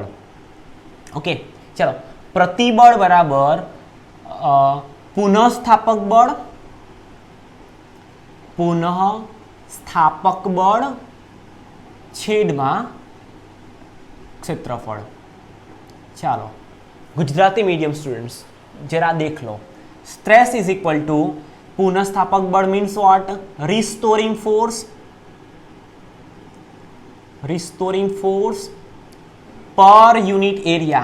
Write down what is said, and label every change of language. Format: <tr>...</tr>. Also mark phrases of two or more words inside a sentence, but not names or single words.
<hi>ओके चलो</hi> <gu>પ્રતિબળ બરાબર પુનઃસ્થાપક બળ છેદમાં ક્ષેત્રફળ.</gu> <hi>चलो गुजराती</hi> <en>medium students</en> <hi>जरा देख लो.</hi> <en>stress is equal to</en> <gu>પુનઃસ્થાપક બળ</gu> <en>means what? restoring force per unit area.</en>